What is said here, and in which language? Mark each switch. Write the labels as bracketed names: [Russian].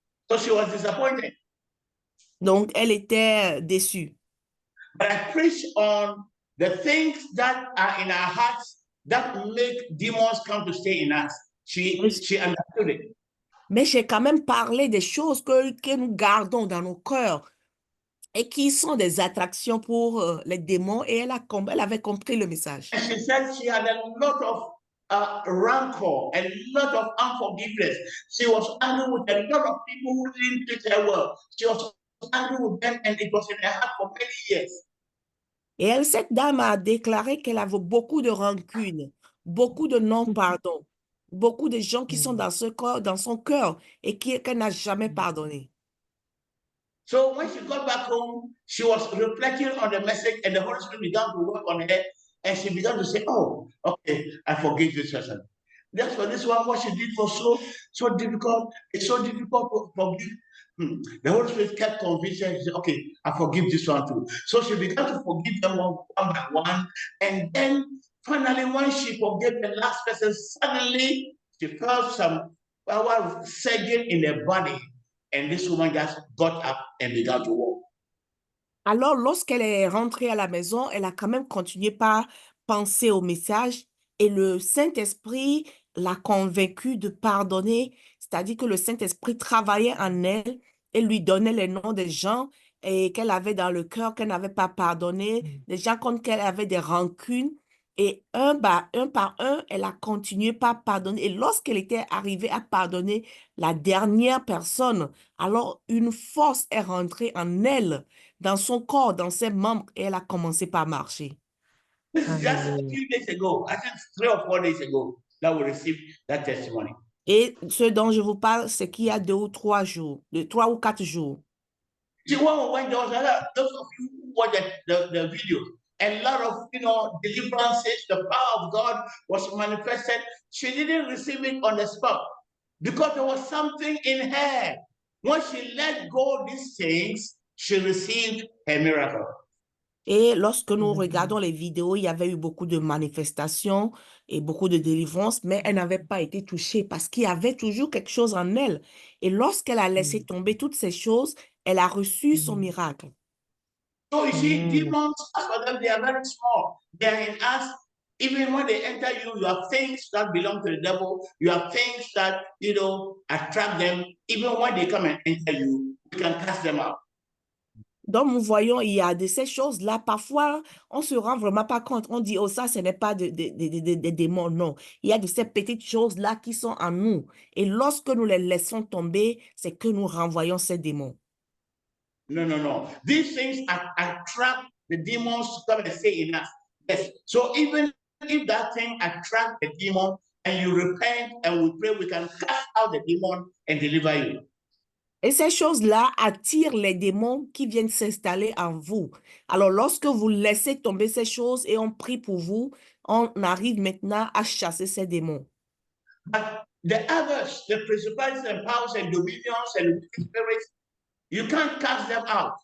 [English] So she was disappointed. [French] Donc, elle était déçue. [English] But I preached on the things that are in our hearts that make demons come to stay in us. She understood it. [French] Mais j'ai quand même parlé des choses que nous gardons dans nos cœurs et qui sont des attractions pour les démons et elle avait compris le message. [English] And she said she had a lot of rancor, a lot of unforgiveness. She was angry with a lot of people who didn't treat her well. She was angry with them, and it was in her heart for many years. [French] Et cette dame a déclaré qu'elle avait beaucoup de rancune, beaucoup de non-pardon, beaucoup de gens qui sont dans son cœur et qu'elle n'a jamais pardonné. [English] So when she got back home, she was reflecting on the message, and the Holy Spirit began to work on her, and she began to say, "Oh, okay, I forgive this person." That's for this one, what she did was so difficult. It's so difficult to forgive. The Holy Spirit kept convincing her. She said, "Okay, I forgive this one too." So she began to forgive them one by one, and then finally, when she forgave the last person, suddenly she felt some power surging in her body. And this woman just got up and began to walk. [French] Alors, lorsqu'elle est rentrée à la maison, elle a quand même continué par penser au message et le Saint-Esprit l'a convaincue de pardonner, c'est-à-dire que le Saint-Esprit travaillait en elle et lui donnait les noms des gens et qu'elle avait dans le cœur, qu'elle n'avait pas pardonné, des gens contre qui elle avait des rancunes. Et un par un, elle a continué par pardonner. Et lorsqu'elle était arrivée à pardonner la dernière personne, alors une force est rentrée en elle, dans son corps, dans ses membres, et elle a commencé par marcher. [English] This is just a few days ago, I think 3 or 4 days ago, that we received that testimony. [French] Et ce dont je vous parle, c'est qu'il y a 3 ou 4 jours. [English] See, when there was those of you who watched the video, a lot of deliverances, the power of God was manifested. She didn't receive it on the spot because there was something in her. When she let go of these things, she received her miracle. [French] Et lorsque nous regardons les vidéos, il y avait eu beaucoup de manifestations et beaucoup de délivrances, mais elle n'avait pas été touchée parce qu'il y avait toujours quelque chose en elle. Et lorsqu'elle a laissé tomber toutes ces choses, elle a reçu son miracle. [English] So you see, demons, as for them, they are very small. They are in us. Even when they enter you, you have things that belong to the devil. You have things that, attract them. Even when they come and enter you, you can cast them out. [French] Donc, nous voyons, il y a de ces choses-là. Parfois, on ne se rend vraiment pas compte. On dit, oh, ça, ce n'est pas des démons. Non. Il y a de ces petites choses-là qui sont en nous. Et lorsque nous les laissons tomber, c'est que nous renvoyons ces démons. [English] No. These things attract the demons to come and stay in us. Yes. So even if that thing attracts the demon and you repent and we pray, we can cast out the demon and deliver you. [French] Et ces choses-là attirent les démons qui viennent s'installer en vous. Alors, lorsque vous laissez tomber ces choses et on prie pour vous, on arrive maintenant à chasser ces démons. [English] But the others, the principalities and powers and dominions and spirits, you can't cast them out.